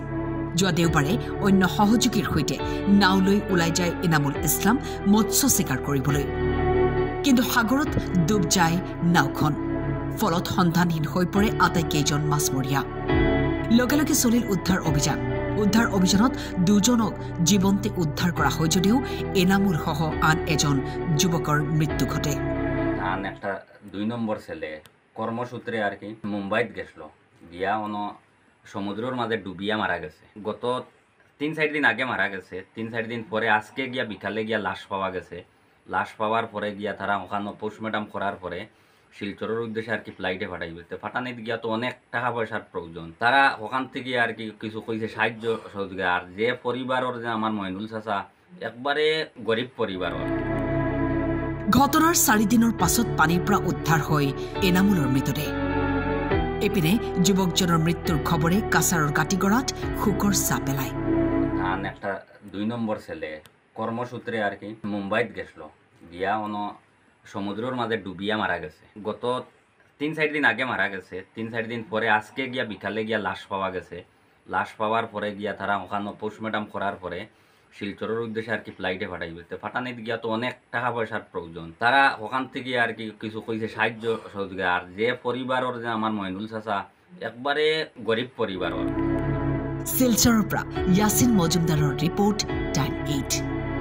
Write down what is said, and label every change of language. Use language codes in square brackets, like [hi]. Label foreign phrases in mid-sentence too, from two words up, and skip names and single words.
[as] যোৱা দেওবাৰে অন্য সহযোগীৰ সৈতে নাও লৈ ওলাই যায় ইনামুল ইছলাম মৎস্য চিকাৰ কৰিবলৈ, কিন্তু সাগৰত ডুব যায় নাওখন। ফলত সন্ধানহীন হৈ পৰে আটাইকেইজন মাছমৰীয়া। লগে লগে চলিল উদ্ধাৰ অভিযানত দুজনক জীৱন্তে উদ্ধাৰ কৰা হয় যদিও এনামুল সহ আন এজন যুৱকৰ মৃত্যু ঘটে। [bn] আন একটা 2 নম্বর ছেলে কর্মসূত্রে আর কি মুম্বাইত গেছিল, গিয়া সমুদ্রের মাঝে ডুবিয়া মারা গেছে। গত 3-4 দিন আগে মারা গেছে। 3-4 দিন পরে আজকে গিয়া বিকালে গিয়া লাশ পাওয়া গেছে। লাশ পাওয়ার পরে গিয়া তারা ওখানে পোস্টমর্টম করার পরে শিলচরের উদ্দেশ্যে আর কি ফ্লাইটে পাঠাইবে। ফাটানিতে গিয়া তো অনেক টাকা পয়সার প্রয়োজন। তারা ওখান থেকে আর কি কিছু কইছে সাহায্য সহযোগিতা। আর যে পরিবারের যে আমার মইনুল চাচা একবারে গরিব পরিবারের। [as] ঘটনাৰ 4 দিনৰ পাছত পানীৰ পৰা উদ্ধাৰ হয় এনামুলৰ মৃতদেহ। এপিনে যুৱকজনৰ মৃত্যুৰ খবৰে কাছাৰৰ কাটিগড়াত শোকৰ ছাঁ পেলায়। [bn] আন একটা 2 নম্বর ছেলে কর্মসূত্রে আর কি মুম্বাইত গেছিল, গিয়া সমুদ্রের মাঝে ডুবিয়া মারা গেছে। গত 3-4 দিন আগে মারা গেছে। 3-4 দিন পরে আজকে গিয়া বিকালে গিয়া লাশ পাওয়া গেছে। লাশ পাওয়ার পরে গিয়া তারা ওখানে পোস্টমর্টম করার পরে শিলচরের উদ্দেশ্যে আর কি ফ্লাইটে পাঠাইবে। ফাটানিতে গিয়া তো অনেক টাকা পয়সার প্রয়োজন। তারা ওখান থেকে আর কি কিছু কইছে সাহায্য সহযোগিতা। আর যে পরিবারের যে আমার মইনুল চাচা একবারে গরিব পরিবারের। [as] শিলচৰৰ পৰা ইয়াছিন মজুমদাৰৰ ৰিপৰ্ট টাইম 8।